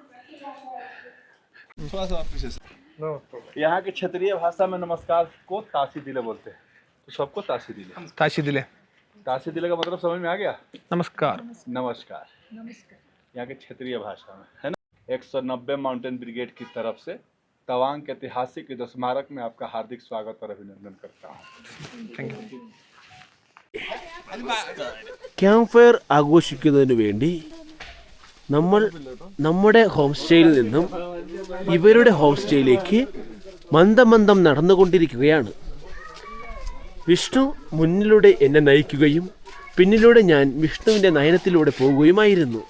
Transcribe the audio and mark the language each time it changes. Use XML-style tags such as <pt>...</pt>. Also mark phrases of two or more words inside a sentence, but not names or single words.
<hi>यहाँ के क्षेत्रीय भाषा में नमस्कार को</hi> <bo>བཀྲ་ཤིས་བདེ་ལེགས</bo> <hi>बोलते हैं, तो सबको</hi> <bo>བཀྲ་ཤིས་བདེ་ལེགས. བཀྲ་ཤིས་བདེ་ལེགས</bo> <hi>का मतलब समझ में आ गया? नमस्कार। यहाँ के क्षेत्रीय भाषा में है ना। 190 माउंटेन ब्रिगेड की तरफ से तवांग के ऐतिहासिक युद्ध स्मारक में आपका हार्दिक स्वागत और अभिनंदन करता हूँ।</hi> <en>thank you.</en> <ml>ക്യാമ്പ് ഫയർ ആഘോഷിക്കുന്നതിന് വേണ്ടി നമ്മൾ നമ്മുടെ ഹോം സ്റ്റേയിൽ നിന്നും ഇവരുടെ ഹോം സ്റ്റേയിലേക്ക് മന്ദമന്ദം നടന്നുകൊണ്ടിരിക്കുകയാണ്. വിഷ്ണു മുന്നിലൂടെ എന്നെ നയിക്കുകയും പിന്നിലൂടെ ഞാൻ വിഷ്ണുവിൻ്റെ നയനത്തിലൂടെ പോകുകയുമായിരുന്നു.</ml>